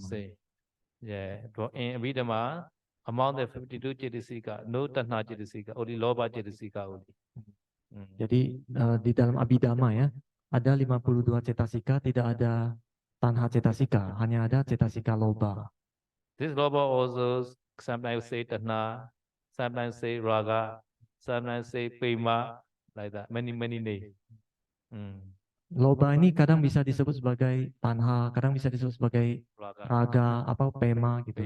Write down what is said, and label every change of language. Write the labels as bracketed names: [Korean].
[English] Same. Yeah. In Abhidhamma, among the 52 cetasika, no tanha cetasika, only loba cetasika only. [Indonesian] Jadi di dalam Abhidhamma ya, ada 52 cetasika, tidak ada tanha cetasika, hanya ada cetasika loba. [English] This loba also sometimes say tanha, sometimes say raga, sometimes say prema, like that. Many names. [Indonesian] Loba ini kadang bisa disebut sebagai tanha, kadang bisa disebut sebagai raga, pema gitu.